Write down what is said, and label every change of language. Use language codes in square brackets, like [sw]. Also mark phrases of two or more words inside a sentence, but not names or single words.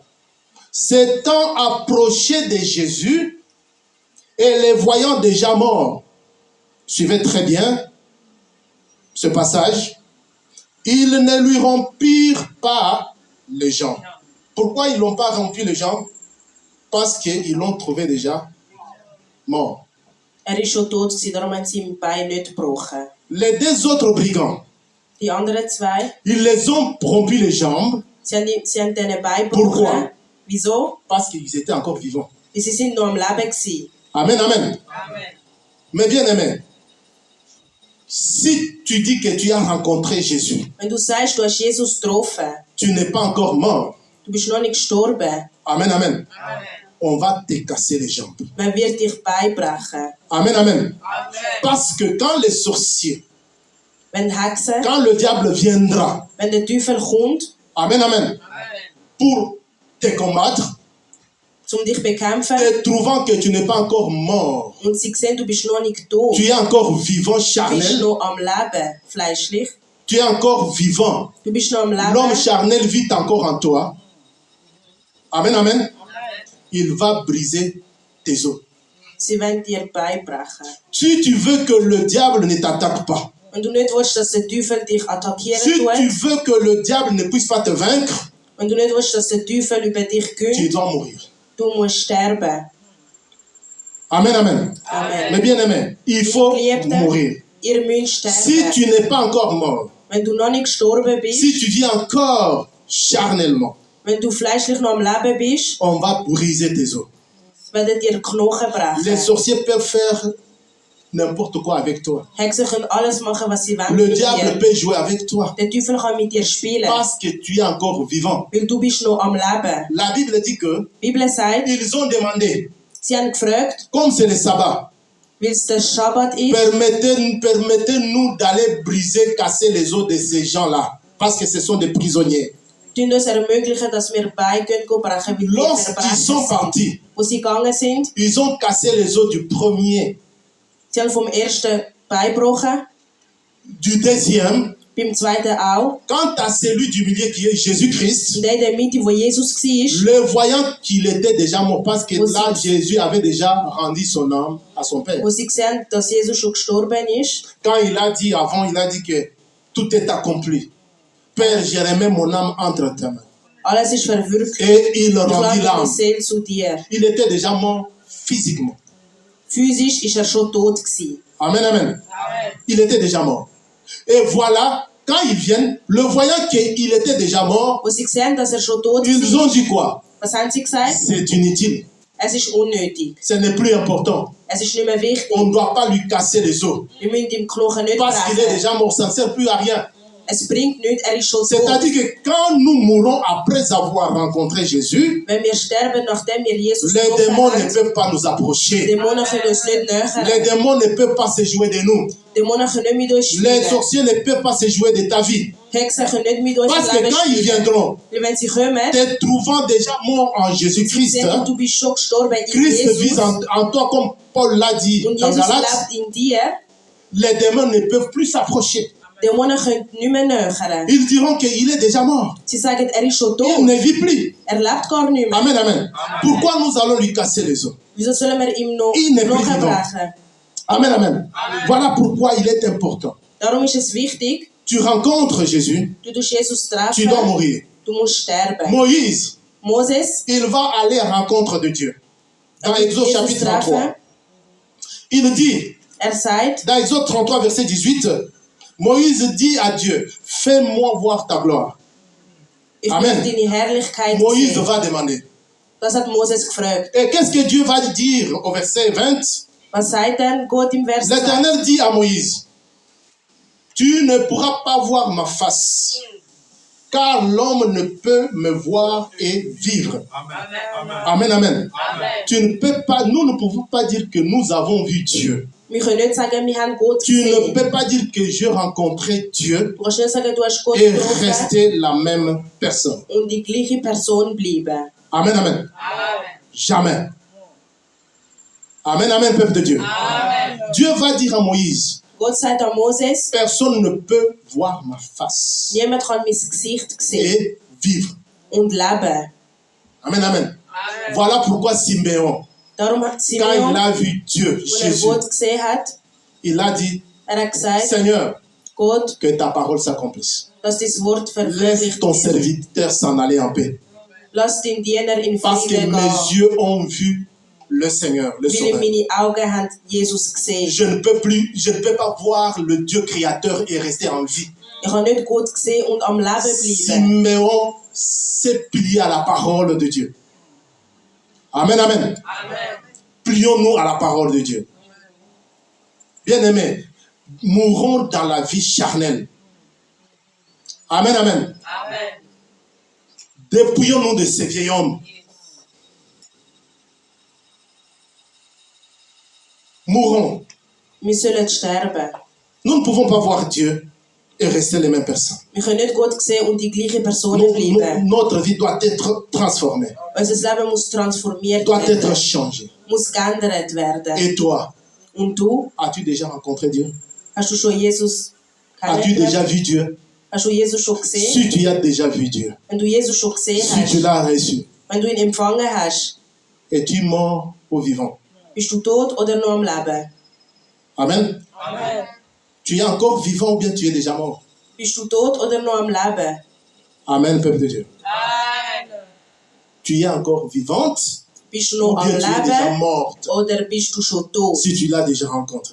[fr] S'étant approché de Jésus et les voyant déjà morts, suivez très bien ce passage, ils ne lui rompirent pas les jambes. Pourquoi ils ne l'ont pas rompu les jambes? Parce qu'ils l'ont trouvé déjà mort. [de] ist schon tot gewesen, darum haben sie ihm Bein nicht gebrochen. [fr] Les deux autres brigands, [de] Die anderen zwei, [fr] ils les ont rompu les jambes [de] sie haben denen Bein [fr] Pourquoi? [de] gebrochen. Wieso? [fr] parce qu'ils étaient encore vivants. [de] Weil sie sind noch am Leben gewesen. [fr] Amen, amen. Mais bien aimé, si tu dis que tu as rencontré Jésus, [de] Wenn du sagst, du hast Jesus getroffen, [fr] tu n'es pas encore mort. [de] du bist noch nicht gestorben, [fr] Amen, amen. On va te casser les jambes. [de] man wird dich Bein brechen. [fr] Amen, amen. Parce que quand les sorciers, [de] Wenn die Hexen, [fr] quand le diable viendra, [de] wenn der Teufel kommt, [fr] amen, amen, pour te combattre, [de] um dich zu bekämpfen, [fr] et trouvant que tu n'es pas encore mort, [de] und sie sehen, du bist noch nicht tot, [fr] tu es encore vivant [de] du bist [fr] charnel, [de] noch am Leben, fleischlich, [fr] tu es encore vivant, [de] du bist noch am [fr] l'homme [de] Leben, [fr] charnel vit encore en toi. Amen, amen. Il va briser tes os. [de] sie wollen dir Bein brechen. [fr] Si tu veux que le diable ne t'attaque pas, [de] Wenn du nicht willst, dass der Teufel dich attackieren [fr] si tu [de] tut, [fr] veux que le diable ne puisse pas te vaincre, [de] wenn du nicht willst, dass der Teufel über dich [fr] tu [de] gönnt, [fr] dois mourir. [de] du musst sterben. [fr] Amen, amen. Amen. Mais bien aimé, il faut [de] Geliebte, [fr] mourir. [de] ihr müsst [fr] Si [de] sterben. [fr] tu n'es pas encore mort, [de] Wenn du noch nicht gestorben bist, [fr] si tu vis encore charnellement, [de] wenn du fleischlich noch am Leben bist, [fr] on va briser tes os. [de] werden dir die Knochen [fr] Les [de] brechen. [fr] sorciers peuvent faire n'importe quoi avec toi. [de] Hexen können alles machen, was sie wollen [fr] Le [de] mit [fr] diable [de] dir. [fr] peut jouer avec toi [de] Der Teufel kann mit dir spielen, [fr] parce que tu es encore vivant. [de] weil du bist noch am Leben. [fr] La Bible dit que [de] Die Bibel sagt, [fr] ils ont demandé, [de] sie haben gefragt, [fr] comme c'est le sabbat, [de] weil es der Schabbat ist, [fr] permettez-nous d'aller briser, casser les os de ces gens-là, parce que ce sont des prisonniers. [de] tun uns ermöglichen, dass wir Beine brechen, weil wir [fr] Lorsqu'ils [de] Verbrecher [fr] sont [de] sind. [fr] partis, [de] Wo sie gegangen sind, [fr] ils ont cassé les os du premier, [de] sie haben vom ersten Bein gebrochen, [fr] du deuxième. [de] beim zweiten auch. [fr] Quant à celui du milieu qui est Jésus-Christ, [de] Und der in der Mitte, wo Jesus war, [fr] le voyant qu'il était déjà mort, parce que [de] Aussi. [fr] là, Jésus avait déjà rendu son âme à son Père. [de] wo sie gesehen, dass Jesus schon gestorben ist, [fr] Quand il a dit avant, il a dit que tout est accompli. Père, je remets mon âme entre tes mains. [de] alles ist verwirklicht. [fr] Et il [de] Ich [fr] rendit [de] lade meine [fr] l'âme. [de] Seele zu dir. [fr] Il était déjà mort physiquement. [de] Physisch ist er schon tot gewesen. [fr] Amen, amen. Il était déjà mort. Et voilà, quand ils viennent, le voyant qu'il était déjà mort, [de] Als sie sehen, dass schon tot [fr] ils [de] war, [fr] ont dit quoi? [de] was haben sie gesagt? [fr] C'est inutile. [de] Es ist unnötig. [fr] Ce n'est plus important. [de] Es ist nicht mehr wichtig. [fr] On ne doit pas lui casser les os. [de] Wir müssen ihm die Knochen nicht [fr] Parce qu'il est [de] brechen. [fr] déjà mort, ça ne sert plus à rien. [de] Es bringt nichts, er ist schon tot. [fr] C'est-à-dire que quand nous mourrons après avoir rencontré Jésus, [de] Wenn wir sterben, nachdem wir Jesus [fr] les [de] getroffen [fr] démons ne [de] haben, [fr] peuvent pas nous approcher. [de] Dämonen können uns nicht nähern. [fr] Les démons ne peuvent pas se jouer de nous. [de] Dämonen können nicht mit uns [fr] Les [de] spielen. [fr] sorciers ne peuvent pas se jouer de ta vie. [de] Hexen können nicht mit uns [fr] Parce [de] im [fr] que [de] Leben [fr] quand ils [de] spielen. [fr] viendront, [de] Weil wenn sie kommen, [fr] te trouvant déjà mort en Jésus-Christ, [de] sehen, und du bist schon gestorben in [fr] Christ [de] Jesus [fr] vit en toi, comme Paul l'a dit [de] und [fr] dans [de] Jesus [fr] Galates, [de] lebt in dir, [fr] les démons ne peuvent plus s'approcher. [de] Dämonen können nicht mehr nähern. [fr] Ils diront qu'il est déjà mort. [de] Sie sagen, er ist schon [fr] Il [de] tot. [fr] ne vit plus. [de] Er lebt gar nicht mehr. [fr] Amen, amen. Pourquoi nous allons lui casser les os? [de] Wieso sollen wir ihm noch [fr] Il n'est plus [de] Knochen [fr] vivant. [de] brechen? [fr] Amen, amen. Voilà pourquoi il est important. [de] Darum ist es wichtig, [fr] Tu rencontres Jésus, [de] du tust Jesus [fr] tu dois [de] treffen, [fr] mourir. [de] du musst sterben. [fr] Moïse, [de] Moses, [fr] il va aller à la rencontre de Dieu. Dans [de] er wird [fr] Exode [de] Jesus [fr] chapitre [de] treffen. [fr] 33, il dit, [de] Er sagt, [fr] dans Exode 33, verset 18, Moïse dit à Dieu, fais-moi voir ta gloire. [de] ich [fr] Amen. [de] möchte deine Herrlichkeit [fr] Moïse [de] sehen. [fr] va demander. [de] Das hat Moses gefragt. [fr] Et qu'est-ce que Dieu va dire au verset 20? [de] Was sagt denn Gott im Vers 2? [fr] L'Éternel dit à Moïse, tu ne pourras pas voir ma face, car l'homme ne peut me voir et vivre. Amen, amen. Tu ne peux pas, nous ne pouvons pas dire que nous avons vu Dieu. [de] Wir können nicht sagen, wir haben Gott [fr] Tu ne [de] gesehen. [fr] peux pas dire que j'ai rencontré Dieu [de] Du kannst nicht sagen, du hast Gott [fr] et [de] getroffen [fr] rester la même personne. [de] und die gleiche Person bleiben. [fr] Amen, amen. Jamais. Amen, amen, peuple de Dieu. Dieu va dire à Moïse, [de] Gott sagt an Moses, [fr] personne ne peut voir ma face [de] niemand kann mein Gesicht sehen [fr] et vivre. [de] und leben. [fr] Amen, amen. Voilà pourquoi Siméon, [de] Darum hat [fr] quand [de] Simeon, [fr] il a vu Dieu, [de] als er [fr] Jésus, [de] Gott gesehen hat, [fr] il a dit, [de] er hat gesagt, [fr] Seigneur, [de] Gott, [fr] que ta parole s'accomplisse. [de] dass dein Wort [fr] Laisse [de] verwirklicht [fr] ton [de] wird. [fr] serviteur s'en aller en paix. [de] Lass den Diener in [fr] Parce que [de] Frieden [fr] mes [de] gehen. [fr] yeux ont vu le Seigneur, le [de] Weil [fr] Sauveur. [de] meine Augen haben Jesus gesehen. [fr] Je ne peux pas voir le Dieu créateur et rester en vie. [de] Ich habe nicht Gott gesehen und am Leben bleiben. [fr] Siméon s'est plié à la parole de Dieu. Amen, amen. Plions-nous à la parole de Dieu. Bien-aimés, mourons dans la vie charnelle. Amen, amen. Dépouillons-nous de ces vieils hommes. Mourons. [de] Wir sollen sterben. [fr] Nous ne pouvons pas voir Dieu et rester les mêmes personnes. [de] Wir können nicht Gott sehen und die gleichen Personen bleiben. [fr] Notre vie doit être transformée, [de] Unser Leben muss transformiert [fr] doit être [de] werden, [fr] changée. [de] muss geändert werden. [fr] Et toi, [de] Und du, [fr] as-tu déjà rencontré Dieu? [de] hast du schon Jesus [fr] As-tu déjà vu Dieu? [de] Hast du Jesus schon gesehen? [fr] Si tu as déjà vu Dieu, [de] Wenn du Jesus schon gesehen [fr] si tu [de] hast, [fr] l'as reçu, [de] wenn du ihn empfangen hast, [fr] es-tu mort ou vivant? [de] bist du tot oder noch am Leben? [fr] Amen. Tu es encore vivant ou bien tu es déjà mort? [de] Bist du tot oder noch am Leben? [fr] Amen, peuple de Dieu. Tu es encore vivante [de] Bist du [fr] ou [de] noch am [fr] bien tu es déjà [de] Leben [fr] morte [de] oder bist du schon tot? [fr] si tu l'as déjà rencontré?